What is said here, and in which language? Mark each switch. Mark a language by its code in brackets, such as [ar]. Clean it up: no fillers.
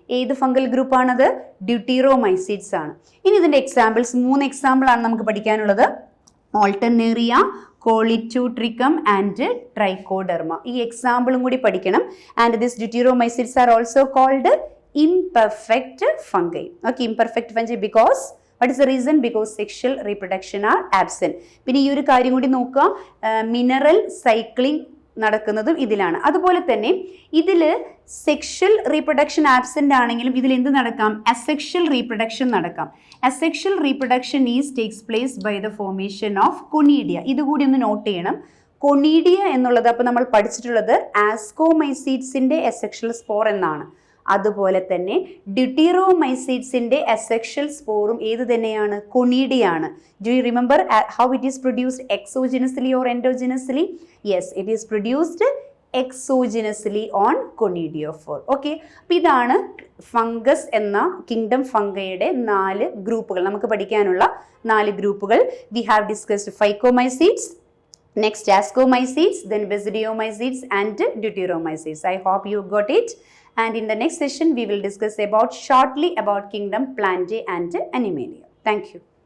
[ml] ഏത് ഫംഗൽ ഗ്രൂപ്പാണത്? ഡ്യൂട്ടീറോമൈസീഡ്സ് ആണ്. ഇനി ഇതിന്റെ എക്സാമ്പിൾസ് 3 എക്സാമ്പിൾ ആണ് നമുക്ക് പഠിക്കാനുള്ളത്. ഓൾട്ടർനേറിയ, കോളിറ്റ്യൂട്രിക്കം ആൻഡ് ട്രൈക്കോഡെർമ. ഈ എക്സാമ്പിളും കൂടി പഠിക്കണം. [en] And this deuteromycetes are also called imperfect fungi. Okay, imperfect fungi because what is the reason? Because sexual reproduction are absent. [ml] പിന്നെ ഈ ഒരു കാര്യം കൂടി നോക്കുക, മിനറൽ സൈക്ലിംഗ് നടക്കുന്നതും ഇതിലാണ്. അതുപോലെ തന്നെ ഇതിൽ സെക്ഷൽ റീപ്രൊഡക്ഷൻ ആബ്സെന്റ് ആണെങ്കിലും ഇതിൽ എന്ത് നടക്കാം? അസെക്ഷൽ റീപ്രൊഡക്ഷൻ നടക്കാം. [en] Asexual reproduction takes place by the formation of conidia. [ml] ഇതുകൂടി ഒന്ന് നോട്ട് ചെയ്യണം. കൊണീഡിയ എന്നുള്ളത് അപ്പോൾ നമ്മൾ പഠിച്ചിട്ടുള്ളത് ആസ്കോമൈസീഡ്സിന്റെ അസെക്ഷൽ സ്പോർ എന്നാണ്. അതുപോലെ തന്നെ ഡ്യൂട്ടീറോമൈസീഡ്സിന്റെ അസെക്ഷൽ സ്പോറും ഏത് തന്നെയാണ്? കൊണീഡിയാണ്. [en] Do you remember how it is produced? Exogenously or endogenously? Yes, it is produced exogenously on conidiophore. [ml] Okay, അപ്പോൾ ഇതാണ് ഫംഗസ് എന്ന കിങ്ഡം ഫംഗയുടെ 4 ഗ്രൂപ്പുകൾ. നമുക്ക് പഠിക്കാനുള്ള 4 ഗ്രൂപ്പുകൾ. [en] We have discussed phycomycetes, next ascomycetes, then basidiomycetes and deuteromycetes. I hope you got it. And in the next session we will discuss shortly about kingdom Plantae and Animalia. Thank you.